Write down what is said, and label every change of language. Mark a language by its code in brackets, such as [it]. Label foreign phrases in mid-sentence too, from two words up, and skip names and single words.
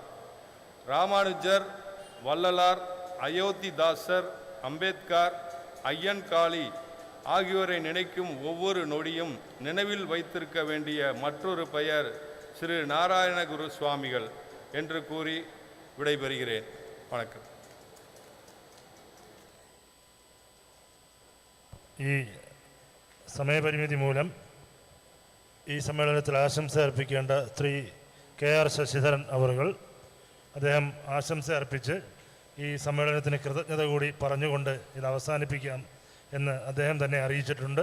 [ta] ராமானுஜர், வள்ளலார், அயோத்திதாசர், அம்பேத்கர், ஐயன்காளி ஆகியோரை நினைக்கும் ஒவ்வொரு நொடியும் நினைவில் வைத்திருக்க வேண்டிய மற்றொரு பெயர் ஸ்ரீ நாராயணகுரு சுவாமிகள் என்று கூறி விடைபெறுகிறேன். வணக்கம். [ml] ഈ സമയപരിമിതി മൂലം ഈ സമ്മേളനത്തിൽ ആശംസ അർപ്പിക്കേണ്ട ശ്രീ KR ശശിധരൻ അവറുകൾ അദ്ദേഹം ആശംസ അർപ്പിച്ച് ഈ സമ്മേളനത്തിന് കൃതജ്ഞത കൂടി പറഞ്ഞുകൊണ്ട് ഇത് അവസാനിപ്പിക്കാം എന്ന് അദ്ദേഹം തന്നെ അറിയിച്ചിട്ടുണ്ട്.